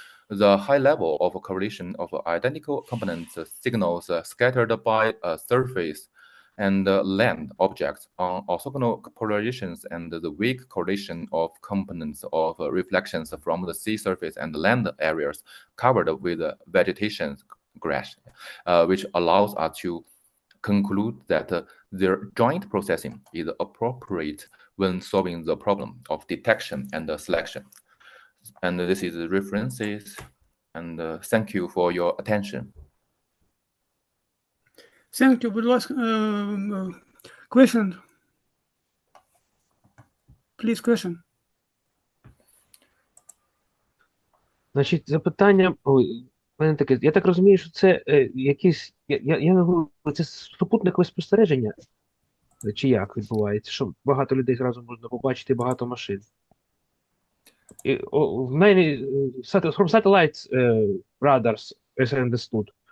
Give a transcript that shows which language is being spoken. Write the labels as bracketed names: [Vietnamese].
[English] The high level of correlation of identical components signals scattered by surface and land objects on orthogonal polarizations and the weak correlation of components of reflections from the sea surface and land areas covered with vegetation grass, which allows us to conclude that their joint processing is appropriate when solving the problem of detection and selection. And this is the references, and thank you for your attention. Thank you. [Ukrainian] Будь ласка, question. [English] Please, question. [Ukrainian] Значить, запитання. Ой, мене таке. Я так розумію, що це якісь. Я не говорю, це супутникове спостереження? Чи як відбувається? Що багато людей зразу можна побачити, багато машин. [English] Many from satellites radars, as I understood.